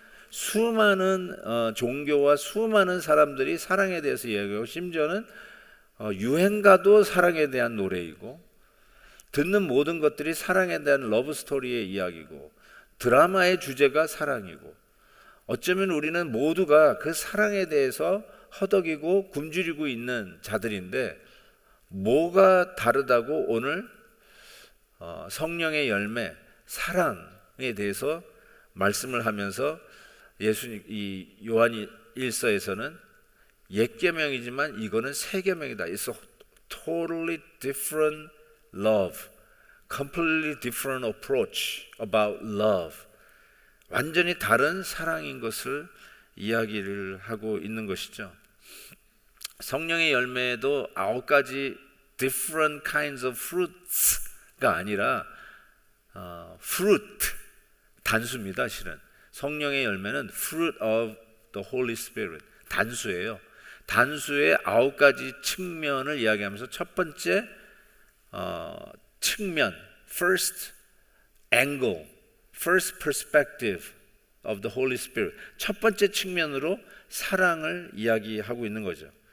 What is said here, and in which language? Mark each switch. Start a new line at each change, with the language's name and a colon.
Korean: 수많은 종교와 수많은 사람들이 사랑에 대해서 이야기하고, 심지어는 유행가도 사랑에 대한 노래이고 듣는 모든 것들이 사랑에 대한 러브스토리의 이야기고 드라마의 주제가 사랑이고, 어쩌면 우리는 모두가 그 사랑에 대해서 허덕이고 굶주리고 있는 자들인데, 뭐가 다르다고 오늘 성령의 열매 사랑에 대해서 말씀을 하면서 예수님, 이 요한 1서에서는 옛 계명이지만 이거는 새 계명이다.
English: It's a totally different love, completely different approach about love.
Korean: 완전히 다른 사랑인 것을 이야기를 하고 있는 것이죠. 성령의 열매도 9가지
English: different kinds of fruits
Korean: 가 아니라 fruit, 단수입니다. 실은 성령의 열매는
English: fruit of the Holy Spirit,
Korean: 단수예요. 단수의 9가지 측면을 이야기하면서 첫 번째 측면,
English: first angle, first perspective of the Holy Spirit,
Korean: 첫 번째 측면으로 사랑을 이야기하고 있는 거죠.